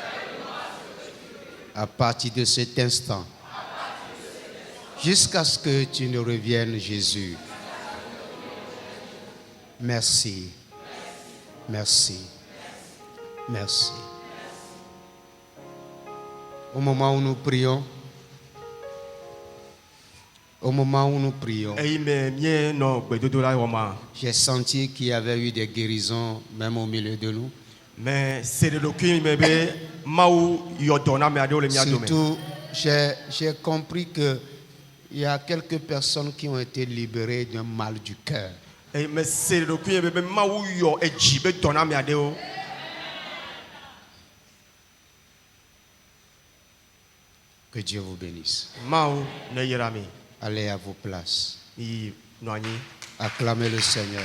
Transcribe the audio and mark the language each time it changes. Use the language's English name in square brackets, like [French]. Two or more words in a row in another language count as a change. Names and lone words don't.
[French] À partir de cet instant, jusqu'à ce que tu ne reviennes, Jésus. Merci. Merci. Merci. Au moment où nous prions, Au moment où nous prions, [Ewe] eyi me mie nɔ gbedodo la wɔ ma. [French] j'ai senti qu'il y avait eu des guérisons même au milieu de nous. [Ewe] Mais seɖeɖokui me be Mawu yɔ dɔ na ame aɖewo le mía dome. [French] Surtout, j'ai compris qu'il y a quelques personnes qui ont été libérées d'un mal du cœur. [Ewe] Eyi me seɖeɖokui me be Mawu yɔ edzi be dɔ na ame aɖewo. [French] Que Dieu vous bénisse. [Ewe] Mawu ne yra mi. [French] Allez à vos places. [Ewe] Yi nɔ anyi. [French] Acclamez le Seigneur.